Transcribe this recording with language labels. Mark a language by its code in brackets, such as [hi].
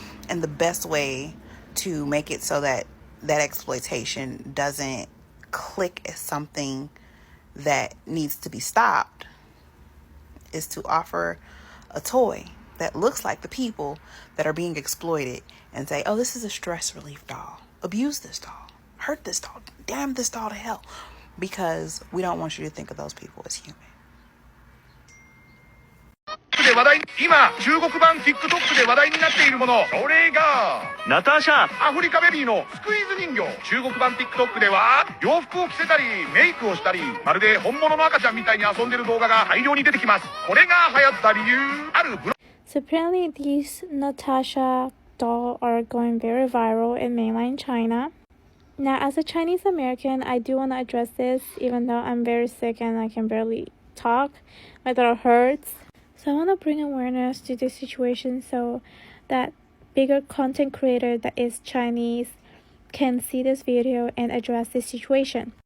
[en] And the best way to make it so that that exploitation doesn't click as something that needs to be stopped is to offer a toy that looks like the people that are being exploited and say, oh, this is a stress relief doll. Abuse this doll. Hurt this doll. Damn this doll to hell. Because we don't want you to think of those people as human. [ja] で話題、今中国版 TikTok で話題になっているもの、それがナターシャ、アフリカベビーのスクイーズ人形。中国版 TikTok では洋服を着せたりメイクをしたり、まるで本物の赤ちゃんみたいに遊んでる動画が大量に出てきます。これが流行った理由、あるブロ [en] So apparently these Natasha doll are going very viral in mainland China. Now, as a Chinese American, I do want to address this, even though I'm very sick and I can barely talk. My throat hurts. So I want to bring awareness to this situation so that bigger content creator that is Chinese can see this video and address this situation.